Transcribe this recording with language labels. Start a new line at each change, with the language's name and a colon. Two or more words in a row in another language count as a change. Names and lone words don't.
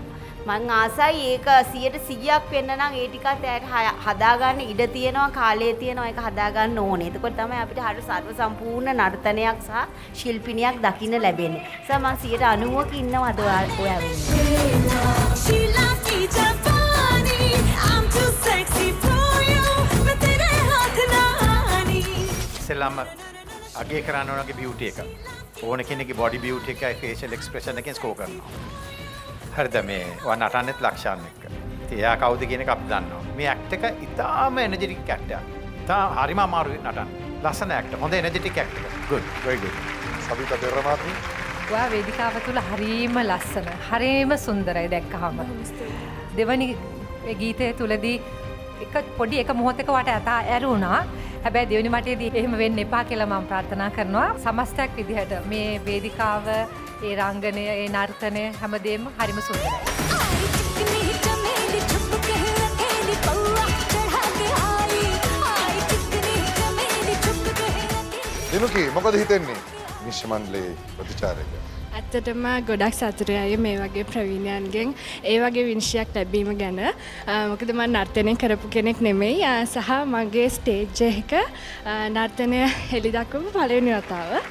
Sinhala: මං ආසයි ඒක 100%ක් වෙන්න නම් ඒ ටිකත් ඇයට හදාගන්න ඉඩ තියෙනවා, කාලය තියෙනවා, ඒක හදාගන්න ඕනේ. එතකොට තමයි අපිට හරිය සර්ව සම්පූර්ණ නර්තනයක් සහ ශිල්පිනියක් දකින්න ලැබෙන්නේ. මම 90%ක ඉන්නවා අද ඔයා වෙන්නේ.
Hindi: Sheila की जवानी.
English: I'm too sexy for you.
Hindi: मैं तेरे हाथ ना आनी.
Sinhala: ඉස්සෙල්ලාම අගේ කරන්න ඕනගේ බියුටි එක. ඕන කෙනෙක්ගේ
English: body beauty
Sinhala: එකයි
English: facial expression
Sinhala: එකෙන් ස්කෝර් කරනවා. හරිද මේ ඔයා නටන්නෙත් ලක්ෂාන් එක්ක. ඉතින් එයා කවුද කියන එක අපි දන්නවා. මේ ඇක්ට් එක ඉතාම
English: energetic act
Sinhala: එකක්. ඉතාම හරිම අමාරුයි නටන්න. ලස්සන ඇක්ට්. හොඳ
English: energetic act
Sinhala: එක.
English: good very good.
Sinhala: සබිතා පෙරේරා මහත්මිය. ඔයා වේදිකාව තුල හරීම ලස්සන, හරීම සුන්දරයි දැක්කහම. දෙවනි ගීතය තුලදී එක පොඩි එක මොහොතක වට ඇරුණා. හැබැයි දෙවෙනි මටේදී එහෙම වෙන්න එපා කියලා මම ප්‍රාර්ථනා කරනවා. සමස්තයක් විදිහට මේ වේදිකාව, ඒ රංගනය, ඒ නර්තනය හැමදේම හරිම සුන්දරයි.
Hindi: चिकनी चमेली छुप के अकेली पौआ चढ़ा के आई आई चिकनी चमेली छुप के
Sinhala: දිනුකි මොකද හිතෙන්නේ විනිශ්චය මණ්ඩලයේ ප්‍රතිචාරයක? ඇත්තටම ගොඩක් සතුටුයි මේ වගේ ප්‍රවීණයන්ගෙන් ඒ වගේ විනිශ්චයක් ලැබීම ගැන. මොකද මම නර්තනය කරපු කෙනෙක් නෙමෙයි සහ මගේ ස්ටේජ් එක නර්තනය හෙළි දක්වපු පළවෙනි වතාව.